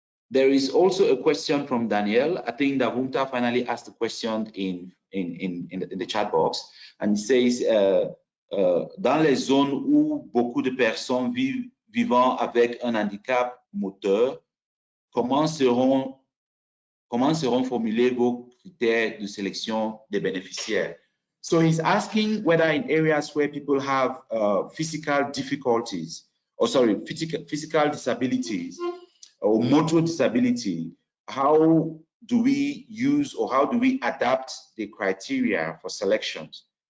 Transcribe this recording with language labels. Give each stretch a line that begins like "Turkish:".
English: There is also a question from Daniel. I think that Hunta finally asked the question in the chat box, and it says,
French: dans les zones où beaucoup de personnes vivant avec un handicap moteur, comment seront formulés vos critères de sélection des bénéficiaires?
English: So he's asking whether in areas where people have physical difficulties, or sorry, physical disabilities or motor disability, how do we use or how do we adapt the criteria for selections?